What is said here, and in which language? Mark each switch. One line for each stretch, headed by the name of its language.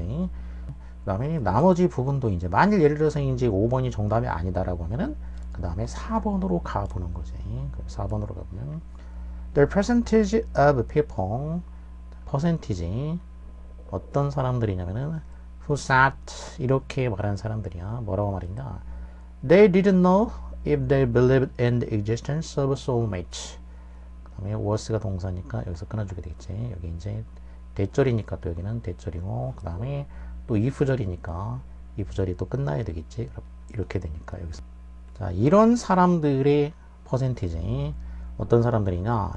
Korean: 그 다음에 나머지 부분도 이제 만일 예를 들어서 이제 5번이 정답이 아니다라고 하면은 그 다음에 4번으로 가보는 거지. 4번으로 가보면
English: The percentage of people,
Korean: 퍼센티지 어떤 사람들이냐면은
English: who sat,
Korean: 이렇게 말하는 사람들이야. 뭐라고 말했냐?
English: They didn't know if they believed in the existence of soulmates.
Korean: 그 다음에 was가 동사니까 여기서 끊어주게 되겠지. 여기 이제 대절이니까 또 여기는 대절이고, 그 다음에 또 if절이니까 if절이 또 끝나야 되겠지. 이렇게 되니까 여기서. 자, 이런 사람들의 퍼센티지 어떤 사람들이냐?